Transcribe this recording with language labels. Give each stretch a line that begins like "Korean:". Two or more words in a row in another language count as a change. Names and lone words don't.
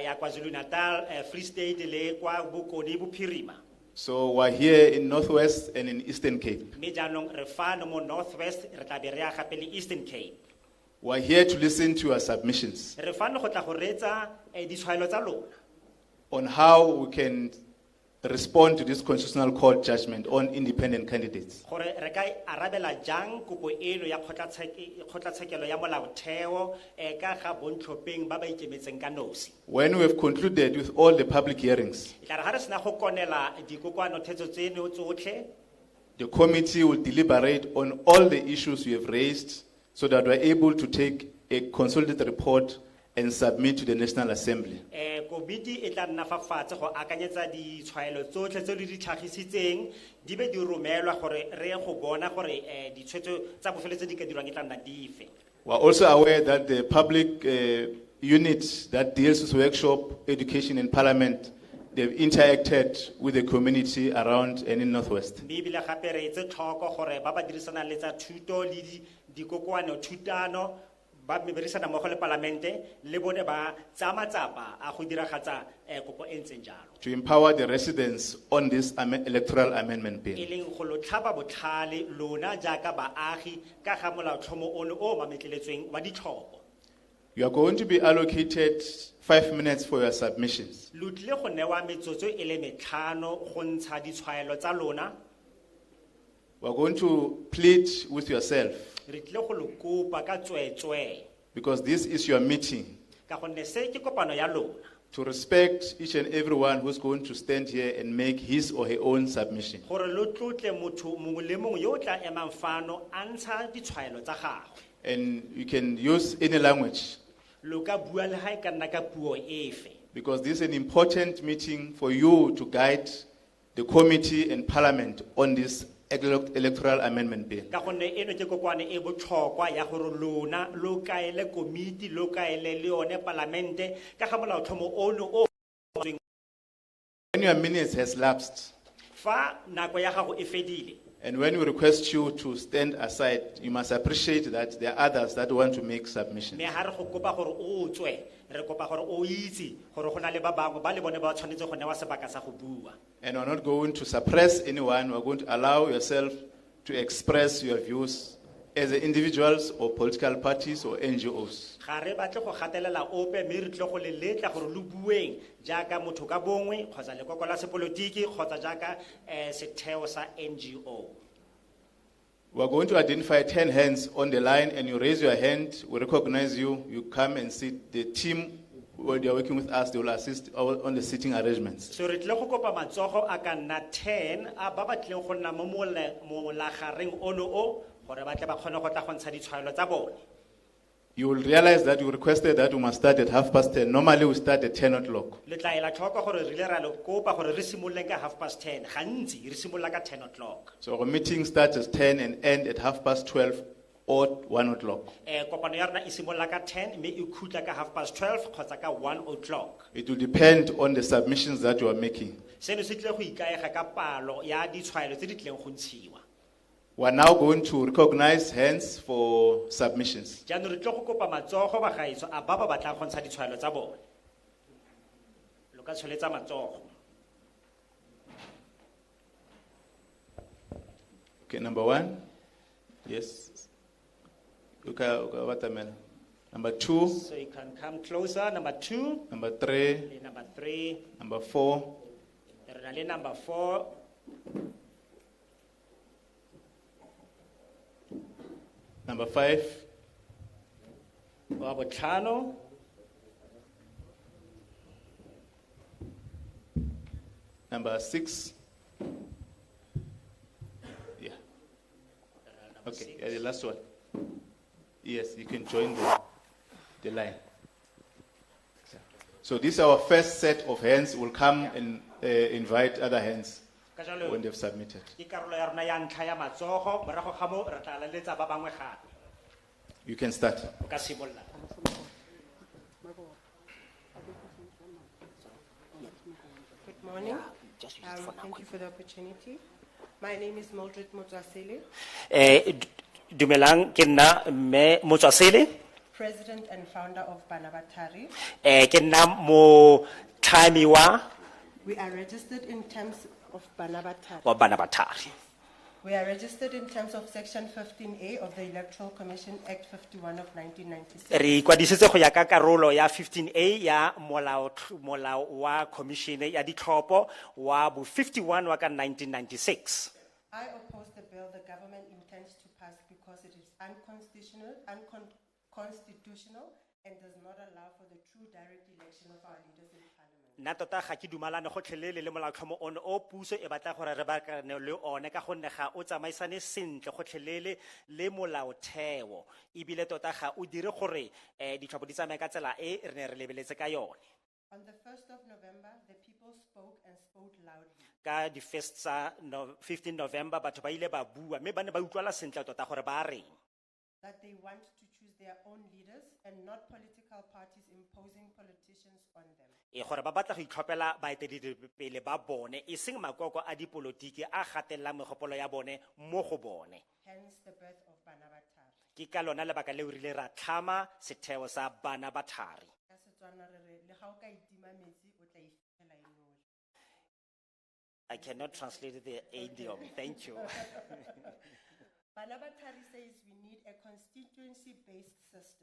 English: So we're here in Northwest and in Eastern Cape. We're here to listen to your submissions. on how we can respond to this constitutional court judgment on independent candidates.
Tswana: Gore re ka arabela jang kopo eno ya kgotlatshekelo ya molaotheo ka ga bontlhopheng ba ba ikemetseng ka nosi.
English: When we have concluded with all the public hearings,
Tswana: E tla re ha re sena go konela dikokoanothetso tseno tsotlhe,
English: the committee will deliberate on all the issues we have raised so that we are able to take a consolidated report and submit to the National Assembly.
Tswana: komiti e tla nna fa fatshe go akanyetsa ditshwaelo tsotlhe tse di tlhagisitseng di be di romelwa gore re go bona gore ditshwetso tsa bofeletse di ka dirwang e tla nna dife.
English: We are also aware that the public unit that deals with workshop, education and parliament, they've interacted with the community around and in Northwest.
Tswana: Mme ebile gape re etse tlhoko gore ba ba dirisanang le tsa thuto le dikokoano thutano ba berekisana mmogo le palamente le bone ba tsaya matsapa a go diragatsa kopo e ntseng jalo.
English: To empower the residents on this electoral amendment bill.
Tswana: E leng go lo tlhaba botlhale lona jaaka baagi ka ga molaotlhomo ono o mametleletsweng wa ditlhopho.
English: You are going to be allocated 5 minutes for your submissions.
Tswana: Lo tlile go newa metsotso e le metlhano go ntsha ditshwaelo tsa lona.
English: We are going to plead with yourself
Tswana: Re tlile go lo kopa ka tsweetswe
English: because this is your meeting
Tswana: ka gonne se ke kopano ya lona.
English: to respect each and everyone who's going to stand here and make his or her own submission.
Tswana: Gore lo tlotle motho mongwe le mongwe yo o tla emang fano a ntsha ditshwaelo tsa gagwe.
English: And you can use any language
Tswana: Lo ka bua le ha e ka nna ka puo efe.
English: because this is an important meeting for you to guide the committee and parliament on this electoral amendment bill.
Tswana: Ka gonne eno ke kokoane e botlhokwa ya gore lona lo kaele komiti lo kaele le yone palamente ka ga molaotlhomo ono o.
English: When your minutes has lapsed
Tswana: Fa nako ya gago e fedile
English: and when we request you to stand aside, you must appreciate that there are others that want to make submissions.
Tswana: mme ha re go kopa gore o tswe re kopa gore o itse gore go na le ba bangwe ba le bone ba tshwanetse go newa sebaka sa go bua.
English: And we're not going to suppress anyone. We're going to allow yourself to express your views as individuals or political parties or NGOs.
Tswana: Ga re batle go gatelela ope mme re tle go le letla gore lo bueng jaaka motho ka bongwe kgotsa lekoko la sepolotiki kgotsa jaaka setheo sa NGO.
English: We're going to identify 10 hands on the line, and you raise your hand, we recognize you, you come and sit. The team, when they are working with us, they will assist on the sitting arrangements.
Tswana: So re tle go kopa matsogo a ka nna 10 a ba ba tleng go nna mo molagareng ono o gore ba tle ba kgone go tla go ntsha ditshwaelo tsa bone.
English: You will realize that you requested that we must start at 10:30. Normally we start at 10 o'clock.
Tswana: Le tla ela tlhoko gore re ile ra lo kopa gore re simolole ka 10:30 gantsi re simolola ka 10 o'clock.
English: So our meeting starts at 10 and end at 12:30 or 1 o'clock.
Tswana: Kopano ya rona e simolola ka 10 mme e khutla ka 12:30 kgotsa ka 1 o'clock.
English: It will depend on the submissions that you are making.
Tswana: Seno se tle go ikaega ka palo ya ditshwaelo tse di tleng go ntshiwa.
English: We are now going to recognize hands for submissions.
Tswana: Jaanong re tle go kopa matsogo ba gaetso a ba ba batlang go ntsha ditshwaelo tsa bone. Lo ka tsholetsa matsogo.
English: Okay, number 1. Yes. Okay, number 2. So you can come closer. Number 2. Number 3.
Tswana: Le number 3.
English: Number 4.
Tswana: Re na le number 4.
English: Number 5.
Tswana: Wa botlhano.
English: Number 6. Yeah. Okay, yeah, the last one. Yes, you can join the line. So this is our first set of hands. We'll come and invite other hands
Tswana: Ka jalo
English: when they've submitted.
Tswana: ke karolo ya rona ya ntlha ya matsogo morago ga mo re tla leletsa ba bangwe gape.
English: You can start.
Tswana: O ka simolola.
English: Good morning. Thank you for the opportunity. My name is Mildred Motswasele,
Tswana: Dumelang ke nna mme Motswasele.
English: President and founder of Banabatari.
Tswana: Ke nna mo tlhami wa
English: We are registered in terms of Banabatari. Banabatari. We are registered in terms of Section 15A of the Electoral Commission Act 51 of 1996.
Tswana: Re ikwadisitse go ya ka karolo ya 15A ya molao wa commission ya ditlhopho wa bo 51 wa ka 1996.
English: I oppose the bill the government intends to pass because it is unconstitutional and does not allow for the true direct election of our leaders in parliament.
Tswana: Nna tota ga ke dumalane gotlhelele le molaotlhomo ono o puso e batla gore re bakane le one ka gonne ga o tsamaisane sentle gotlhelele le molaotheo ebile tota ga o dire gore ditlhopho di tsamaye ka tsela e re ne re lebeletse ka yone.
English: On the 1st of November, the people spoke and spoke loudly.
Tswana: Ka di 15 November batho ba ile ba bua mme ba ne ba utlwala sentle tota gore ba reng.
English: That they want to choose their own leaders and not political parties imposing politicians on them.
Tswana: Gore ba batla go itlhophela baeteledipele ba bone e seng makoko a dipolotiki a gatellang megopolo ya bone mo go bone.
English: Hence the birth of Bana ba Thari.
Tswana: Ke ka lona lebaka le o rile ra tlhama setheo sa Bana ba Thari. Ka Setswana re re, le ga o ka itima metsi, o tla ifitlhela e nole.
English: I cannot translate the idiom. Thank you. Bana ba Thari says we need a constituency-based system.